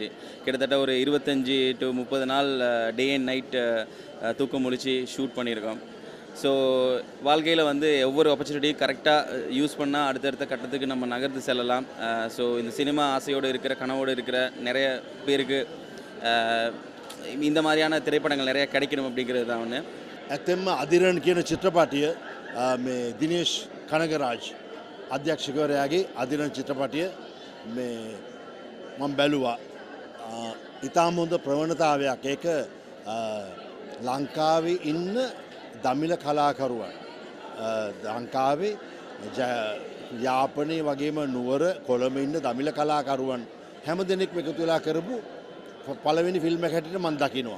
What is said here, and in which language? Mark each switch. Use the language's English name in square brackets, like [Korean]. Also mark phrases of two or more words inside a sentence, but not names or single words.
[Tamil] கிட்டத்தட்ட ஒரு 25 to 30 நாள் [English] day and night [Tamil] தூக்கம் முழிச்சு ஷூட் பண்ணியிருக்கோம். ஸோ வாழ்க்கையில் வந்து ஒவ்வொரு ஆப்பர்ச்சுனிட்டியும் கரெக்டாக யூஸ் பண்ணால் அடுத்தடுத்த கட்டத்துக்கு நம்ம நகர்ந்து செல்லலாம். ஸோ இந்த சினிமா ஆசையோடு இருக்கிற கனவோடு இருக்கிற நிறைய பேருக்கு இந்த மாதிரியான திரைப்படங்கள் நிறைய கிடைக்கணும் அப்படிங்கிறது தான் ஒன்று. [Sinhala] ඇතෙම අදිරන් කියන චිත්‍රපටිය මේ දිනේෂ් කනගරාජ් අධ්‍යක්ෂකවරයාගේ අදිරන් චිත්‍රපටිය මම බැලුවා. ඉතාම හොඳ ප්‍රවණතාවයක්. ඒක ලංකාවේ ඉන්න දමිළ කලාකරුවන් ලංකාවේ යාපනයේ වගේම නුවර කොළඹ ඉන්න දමිළ කලාකරුවන් හැම දෙනෙක්ම එකතු වෙලා කරපු පළවෙනි ෆිල්ම් එක හැටියට මම දකිනවා.